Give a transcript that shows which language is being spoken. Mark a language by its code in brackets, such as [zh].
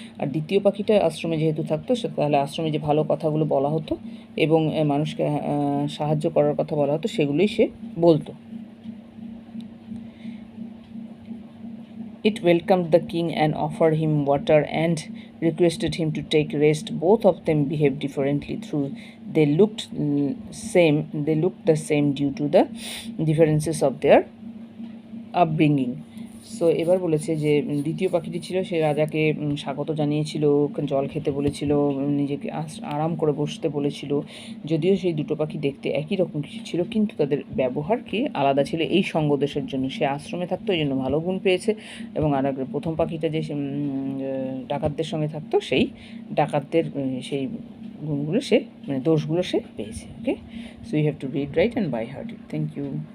[bn] আর দ্বিতীয় পাখিটা আশ্রমে যেহেতু থাকতো তাহলে আশ্রমে যে ভালো কথাগুলো বলা হতো এবং মানুষকে সাহায্য করার কথা বলা হতো সেগুলোই সে বলতো। [en] It welcomed the king and offered him water and requested him to take rest. Both of them behaved differently through they looked the same due to the differences of their upbringing. [bn] So এবার বলেছে যে দ্বিতীয় পাখিটি ছিল, সে রাজাকে স্বাগত জানিয়েছিল, জল খেতে বলেছিল, নিজেকে আরাম করে বসতে বলেছিল। যদিও সেই দুটো পাখি দেখতে একই রকম কিছু ছিল, কিন্তু তাদের ব্যবহার কি আলাদা ছিল এই সঙ্গদোষের জন্য। সে আশ্রমে থাকতো, এই জন্য ভালো গুণ পেয়েছে, এবং আর প্রথম পাখিটা যে ডাকাতদের সঙ্গে থাকতো, সেই ডাকাতদের সেই গুণগুলো সে, মানে দোষগুলো সে পেয়েছে। [en] Okay, so you have to read, right and by heart it. Thank you.